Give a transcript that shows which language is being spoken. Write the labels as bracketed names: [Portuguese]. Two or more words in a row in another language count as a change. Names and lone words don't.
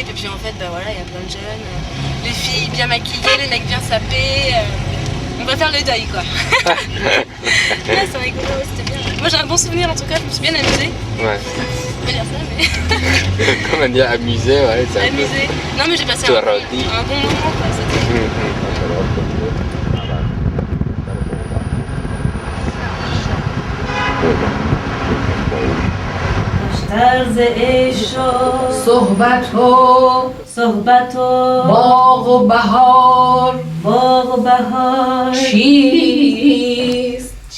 [French] Et puis en fait, voilà, il y a plein de jeunes. Les filles bien maquillées, les mecs bien sapés. On va faire le deuil, quoi. Ouais, c'est rigolo, c'était bien. Moi j'ai un bon souvenir en tout cas, je me suis bien amusée. Ouais. On peut dire ça, mais. Comment dire, amusé, ouais. Amusé. Non, mais j'ai passé un bon moment, quoi. [Persian] طرز عشق صحبت و باغ و بهار چیست